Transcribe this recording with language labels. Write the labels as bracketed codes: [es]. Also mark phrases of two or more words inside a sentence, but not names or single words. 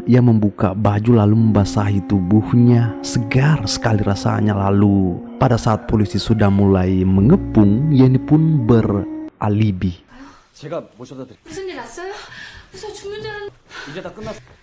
[id] Ia membuka baju lalu membasahi tubuhnya. Segar sekali rasanya. Lalu pada saat polisi sudah mulai mengepung, Yeni pun beralibi. [ko] 제가 모셔다 드릴게요. 무슨 일 났어요? 무슨 죽는 줄 알았는데. 이제 다 끝났어.